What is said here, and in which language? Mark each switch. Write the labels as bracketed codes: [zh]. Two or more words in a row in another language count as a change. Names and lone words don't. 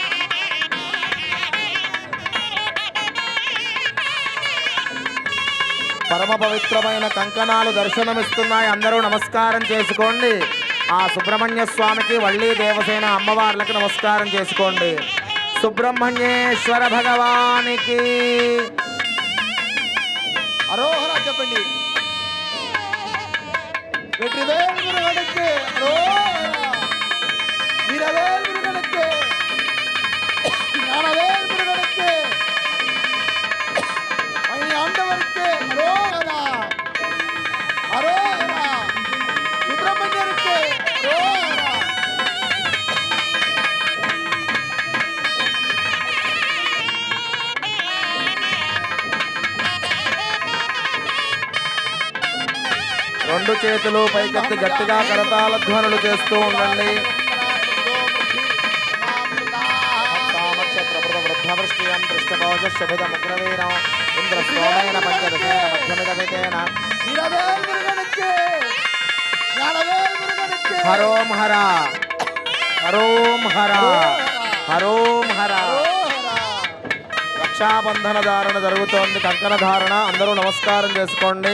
[te] పరమ పవిత్రమైన కంకణాలు దర్శనమిస్తున్నాయి. అందరూ నమస్కారం చేసుకోండి. ఆ సుబ్రహ్మణ్య స్వామికి వల్లి దేవసేన అమ్మవార్లకు నమస్కారం చేసుకోండి. సుబ్రహ్మణ్యేశ్వర భగవానికి అరోహర చెప్పండి. [ta] வெற்றிவேல் முருகனுக்கு அரோகரா. வீரவேல் முருகனுக்கு, ஞானவேல் முருகனுக்கு, பழனி ஆண்டவருக்கு அரோகரா. அரோகரா. சுப்பிரமணியருக்கு அரோகரா. [te] రెండు చేతులు పైకెత్తి గట్టిగా కరతాళ ధ్వనులు చేస్తూ ఉండండి. [sa] వృద్ధవృష్టియం దృష్టభోజశుభిదముగ్రవీరం ఇంద్రస్తోమైన పంచదశేన మధ్యమిదమితేన [ta] வீரவேல் முருகனுக்கு, ஞானவேல் முருகனுக்கு [te] హరోం హర హరోం హర హరోం హర. [ta] அரோகரா. [te] రక్షాబంధన ధారణ జరుగుతోంది. కంకణ ధారణ. అందరూ నమస్కారం చేసుకోండి.